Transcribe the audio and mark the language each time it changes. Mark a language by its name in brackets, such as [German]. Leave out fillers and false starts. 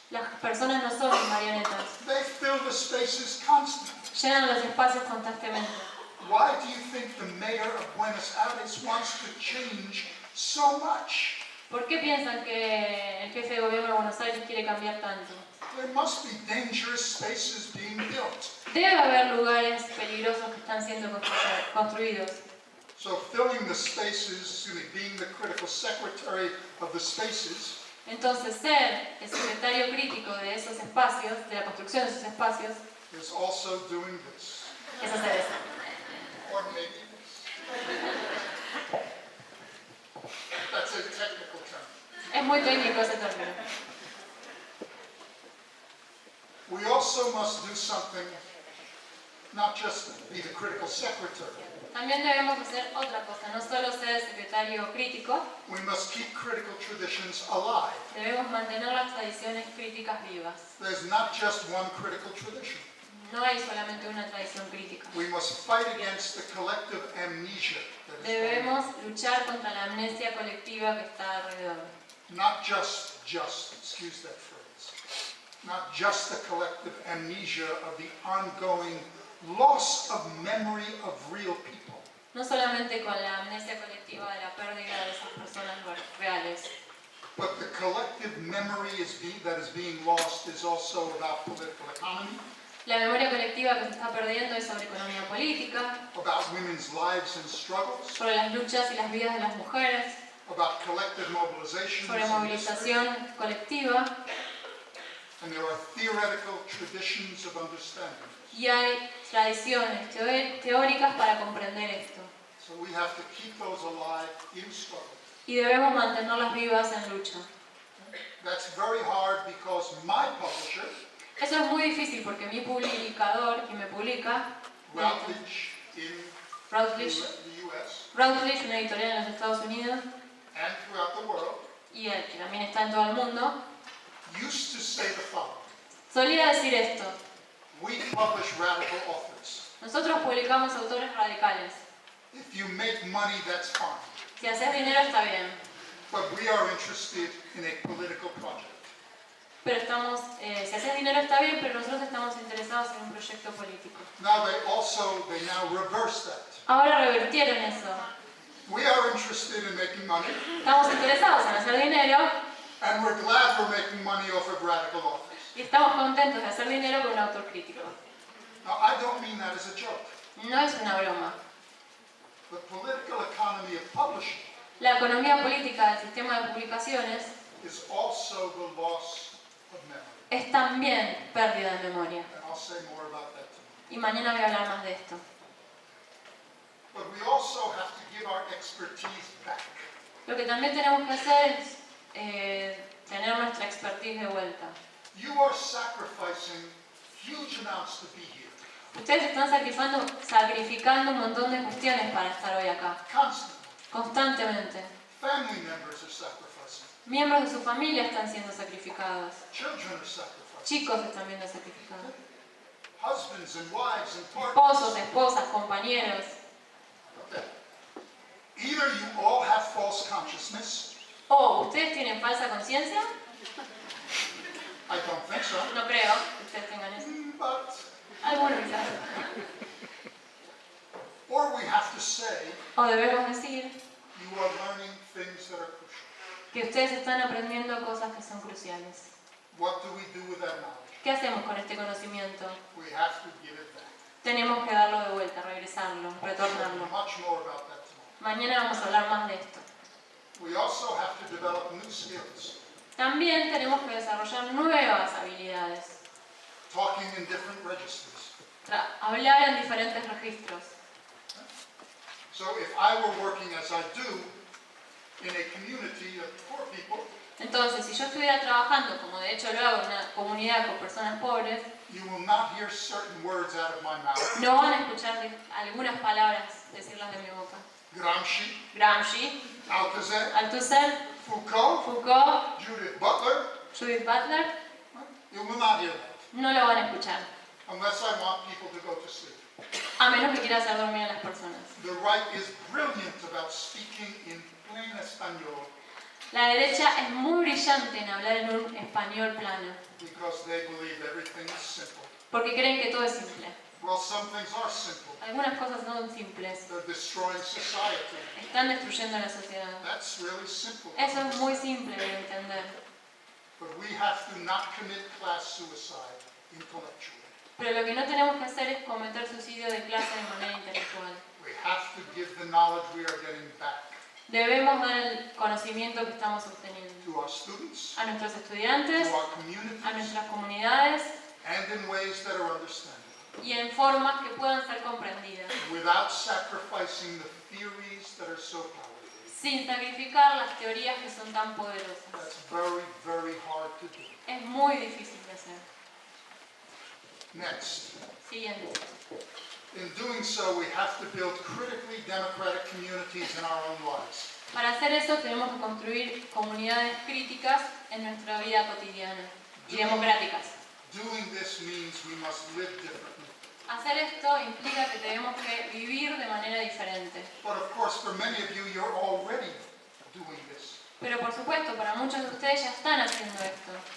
[Spanish] Las personas no son marionetas. [English] They fill the spaces constantly. [Spanish] Llenan los espacios constantemente. [English] Why do you think the mayor of Buenos Aires wants to change so much? [Spanish] ¿Por qué piensan que el jefe de gobierno de Buenos Aires quiere cambiar tanto? [English] There must be dangerous spaces being built. [Spanish] Debe haber lugares peligrosos que están siendo construidos. [English] So filling the spaces, being the critical secretary of the spaces, [Spanish] Entonces, ser el secretario crítico de esos espacios, de la construcción de esos espacios, [English] is also doing this. [Spanish] es hacer eso. [English] Or maybe this. That's a technical term. [Spanish] Es muy técnico ese término. [English] We also must do something, not just be the critical secretary. [Spanish] También debemos hacer otra cosa, no solo ser secretario crítico, [English] We must keep critical traditions alive. [Spanish] debemos mantener las tradiciones críticas vivas. [English] There's not just one critical tradition. [Spanish] No hay solamente una tradición crítica. [English] We must fight against the collective amnesia that is going on. [Spanish] Debemos luchar contra la amnesia colectiva que está alrededor. [English] Not just, excuse that phrase, not just the collective amnesia of the ongoing loss of memory of real people, [Spanish] No solamente con la amnesia colectiva de la pérdida de esas personas reales, [English] but the collective memory that is being lost is also about political economy, [Spanish] la memoria colectiva que se está perdiendo es sobre economía política, [English] about women's lives and struggles, [Spanish] sobre las luchas y las vidas de las mujeres, [English] about collective mobilizations [Spanish] sobre [English] in history, [Spanish] movilización colectiva, [English] and there are theoretical traditions of understanding. [Spanish] y hay tradiciones teóricas para comprender esto. [English] So we have to keep those alive in struggle. [Spanish] Y debemos mantenerlas vivas en lucha. [English] That's very hard because my publisher, [Spanish] Eso es muy difícil porque mi publicador, quien me publica, [English] Routledge in [Spanish] Routledge, [English] the US [Spanish] Routledge, una editorial en los Estados Unidos, [English] and throughout the world, [Spanish] y él, que también está en todo el mundo, [English] used to say the following: [Spanish] solía decir esto: [English] we publish radical authors. [Spanish] nosotros publicamos autores radicales. [English] If you make money, that's fine. [Spanish] Si haces dinero está bien, [English] But we are interested in a political project. [Spanish] pero si haces dinero está bien, pero nosotros estamos interesados en un proyecto político. [English] Now they now reverse that. [Spanish] Ahora revirtieron eso. [English] We are interested in making money, [Spanish] Estamos interesados en hacer dinero [English] and we're glad we're making money off of radical authors. [Spanish] y estamos contentos de hacer dinero con un autor crítico. [English] Now, I don't mean that as a joke. [Spanish] No es una broma. [English] The political economy of publishing [Spanish] La economía política del sistema de publicaciones [English] is also the loss of memory. [Spanish] es también pérdida de memoria. [English] And I'll say more about that tomorrow. [Spanish] Y mañana voy a hablar más de esto. [English] But we also have to give our expertise back. [Spanish] Lo que también tenemos que hacer es tener nuestra expertise de vuelta. [English] You are sacrificing huge amounts to be here. [Spanish] Ustedes están sacrificando un montón de cuestiones para estar hoy acá, [English] Constantly. [Spanish] constantemente. [English] Family members are sacrificing. [Spanish] Miembros de su familia están siendo sacrificados. [English] Children are sacrificing. [Spanish] Chicos están siendo sacrificados. [English] Husbands and wives and [Spanish] Esposos, [English] partners. [Spanish] esposas, compañeros. [English] Okay. Either you all have false consciousness. [Spanish] O ustedes tienen falsa conciencia. [English] I don't think so. [Spanish] No creo que ustedes tengan eso. [English] But, [Spanish] Algunos quizás. [English] or we have to say [Spanish] O debemos decir [English] you are learning things that are crucial. [Spanish] que ustedes están aprendiendo cosas que son cruciales. [English] What do we do with that knowledge? [Spanish] ¿Qué hacemos con este conocimiento? [English] We have to give it back. [Spanish] Tenemos que darlo de vuelta, regresarlo, retornarlo. [English] Much more about that tomorrow. [Spanish] Mañana vamos a hablar más de esto. [English] We also have to develop new skills. [Spanish] También tenemos que desarrollar nuevas habilidades. [English] Talking in different registers. [Spanish] Hablar en diferentes registros. [English] So if I were working as I do in a community of poor people, [Spanish] Entonces, si yo estuviera trabajando, como de hecho lo hago en una comunidad con personas pobres, [English] you will not hear certain words out of my mouth. [Spanish] no van a escuchar algunas palabras decirlas de mi boca. [English] Gramsci, [Spanish] Gramsci, [English] Althusser, [Spanish] Althusser, [English] Foucault, [Spanish] Foucault, [English] Judith Butler. [Spanish] Judith Butler, [English] You will not hear that [Spanish] no lo van a escuchar. [English] unless I want people to go to sleep. [Spanish] A menos que quiera hacer dormir a las personas. [English] The right is brilliant about speaking in plain español [Spanish] La derecha es muy brillante en hablar en un español plano, [English] because they believe everything is simple. [Spanish] porque creen que todo es simple. [English] Well, some things are simple. [Spanish] Algunas cosas no son simples. [English] They're destroying society. [Spanish] Están destruyendo la sociedad. [English] That's really simple. [Spanish] Eso es muy simple de entender. [English] But we have to not commit class suicide intellectually. [Spanish] Pero lo que no tenemos que hacer es cometer suicidio de clase de manera intelectual. [English] We have to give the knowledge we are getting back [Spanish] Debemos dar el conocimiento que estamos obteniendo [English] to our students, [Spanish] a nuestros estudiantes, [English] to our [Spanish] a [English] communities, [Spanish] nuestras comunidades [English] and in ways that are understandable, [Spanish] y en formas que puedan ser comprendidas, [English] without sacrificing the theories that are so powerful. [Spanish] sin sacrificar las teorías que son tan poderosas. [English] That's very, very hard to do. [Spanish] Es muy difícil de hacer. [English] Next. [Spanish] Siguiente. [English] In doing so, we have to build critically democratic communities in our own lives. [Spanish] Para hacer eso tenemos que construir comunidades críticas en nuestra vida cotidiana y democráticas. [English] Doing this means we must live differently. [Spanish] Hacer esto implica que tenemos que vivir de manera diferente. [English] But of course, for many of you, you're already doing this. [Spanish] Pero por supuesto, para muchos de ustedes ya están haciendo esto.